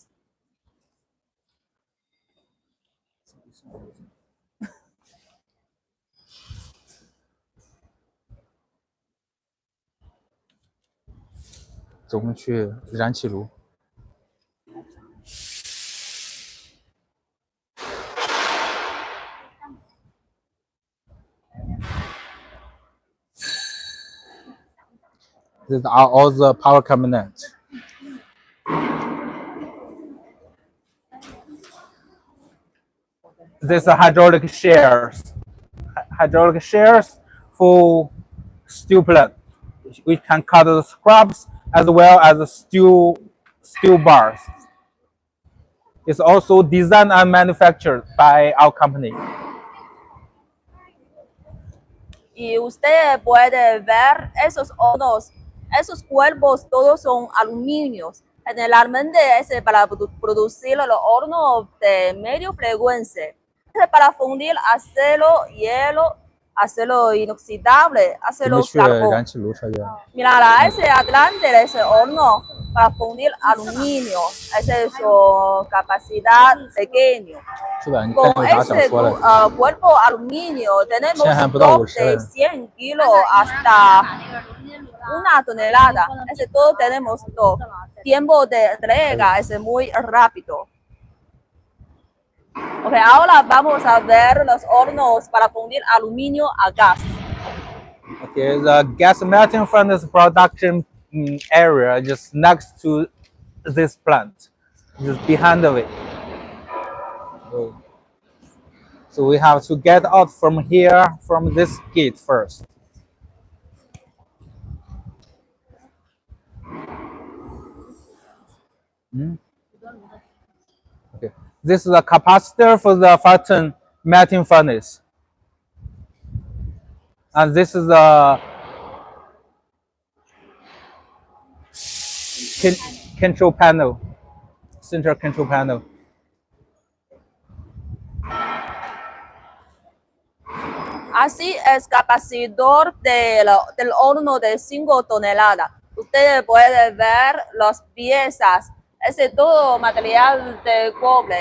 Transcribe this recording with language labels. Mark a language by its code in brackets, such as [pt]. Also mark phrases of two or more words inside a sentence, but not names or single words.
[zh] 走，我们去燃气炉。 [en] These are all the power cabinets. These are hydraulic shears. Hydraulic shears for steel plant. We can cut the scraps as well as the steel bars. It's also designed and manufactured by our company. [es] Y usted puede ver esos hornos, esos cuerpos todos son aluminios. Generalmente es para producir los hornos de medio frecuencia. Es para fundir acero, hielo, acero inoxidable, [zh] 我 [es] acero [zh] 们去 [es] carbón. [zh] 燃气炉抽烟。 [es] Mira, ese adelante ese horno para fundir aluminio, esa es su capacidad pequeña. [zh] 是吧？你看 [es] Con [zh] 有啥想 [es] ese [zh] 说的？ [es] cuerpo aluminio tenemos [zh] 现在还不到50 [es] de 100 kilos hasta una tonelada. Ese todo tenemos todo. Tiempo de entrega es muy rápido. Ok, ahora vamos a ver los hornos para fundir aluminio a gas. [en] Okay, the gas melting furnace production area just next to this plant, just behind of it. So we have to get out from here, from this gate first. Okay, this is a capacitor for the Farton melting furnace. And this is a control panel, central control panel. [es] Así es capacitor del horno de 5 toneladas. Ustedes pueden ver las piezas, ese todo material de cobre.